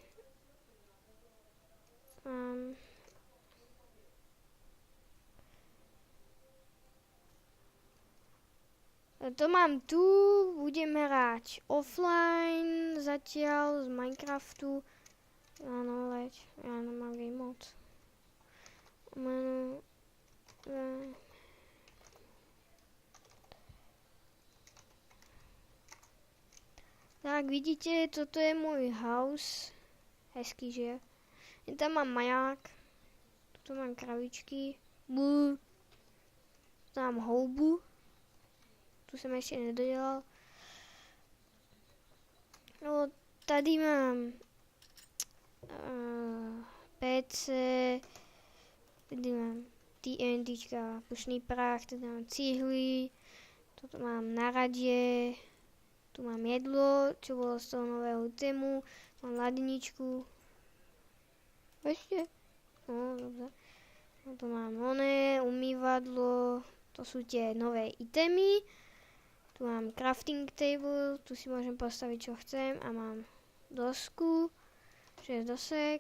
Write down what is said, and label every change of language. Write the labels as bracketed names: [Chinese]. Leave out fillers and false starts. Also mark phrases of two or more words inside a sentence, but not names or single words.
[Slovak] To mám tu, budem hrať offline zatiaľ z Minecraftu. Áno, leď, ja nemám [English] game mode. [Slovak] Tak vidíte, toto je môj house. Hezký, že? Tam mám maják. Tu mám kravičky. Tu mám houbu. Tu som ešte nedodelal. [Czech] No, tady mám PC, tady mám TNTčka, pušný prach, tady mám cihly, toto mám na radie, [Slovak] tu mám jedlo, čo bolo z toho nového tému, mám ladničku. Ešte? No, dobre. No, tu mám umývadlo, to sú tie nové itemy. Tu mám [English] crafting table, [Slovak] tu si môžem postaviť čo chcem a mám dosku, 6 dosek.